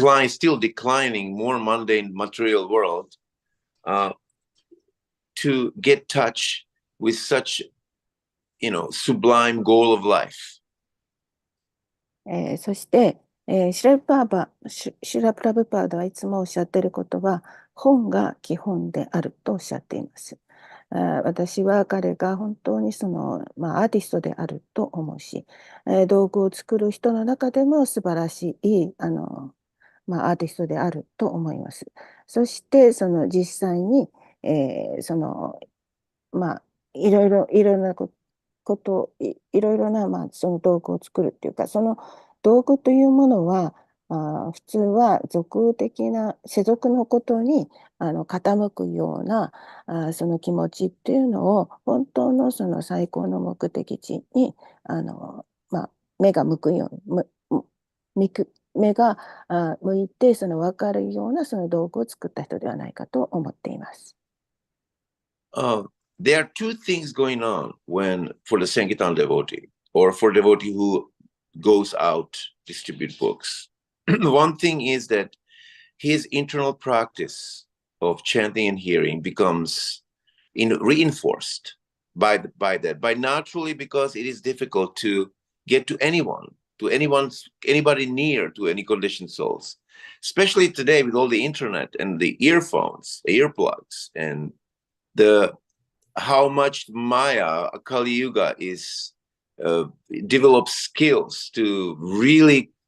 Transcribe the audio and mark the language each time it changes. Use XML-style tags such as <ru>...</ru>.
<en>still declining, more mundane material world, to get touch with such, sublime goal of life.</en> <ja>そして、シュラプラブパーダはいつもおっしゃっていることは、本が基本であるとおっしゃっています。私は彼が本当にアーティストであると思うし、道具を作る人の中でも素晴らしいアーティストであると思います。そして実際に、いろいろなこといろいろな、その道具を作るっていうか、その道具というものは普通は俗的な世俗のことに傾くようなその気持ちっていうのを本当のその最高の目的地に目が向くように目が向いて分かるようなその道具を作った人ではないかと思っています。</ja> <en>There are two things going on for the Sankirtan devotee or for devotee who goes out distribute books. One thing is that his internal practice of chanting and hearing becomes reinforced by naturally, because it is difficult to get to anybody near to any conditioned souls, especially today with all the internet and the earphones, earplugs, and how much Maya, Kali Yuga, is develops skills to really</en>